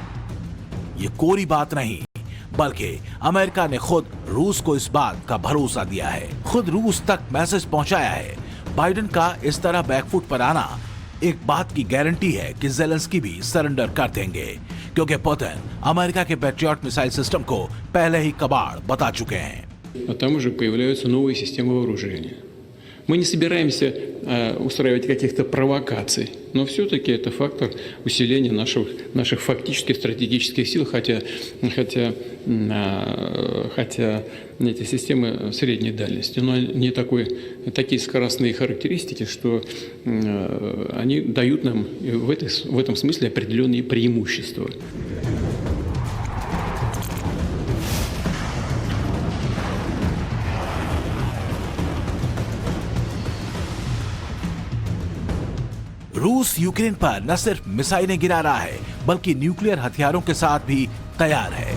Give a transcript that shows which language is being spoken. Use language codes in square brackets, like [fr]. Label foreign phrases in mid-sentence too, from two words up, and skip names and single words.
[hi] ये कोरी बात नहीं बल्कि अमेरिका ने खुद रूस को इस बात का भरोसा दिया है। खुद रूस तक मैसेज पहुंचाया है। बाइडेन का इस तरह बैकफुट पर आना एक बात की गारंटी है कि ज़ेलेंस्की भी सरेंडर कर देंगे क्योंकि पुतिन अमेरिका के [en] Patriot missile system [hi] को पहले ही कबाड़ बता चुके हैं। [ru] А там уже появляются новые системы вооружения. Мы не собираемся устраивать каких-то провокаций, но все-таки это фактор усиления наших фактических стратегических сил, хотя эти системы средней дальности, но не такие скоростные характеристики, что они дают нам в этом смысле определенные преимущества. [hi] रूस यूक्रेन पर न सिर्फ मिसाइलें गिरा रहा है बल्कि न्यूक्लियर हथियारों के साथ भी तैयार है।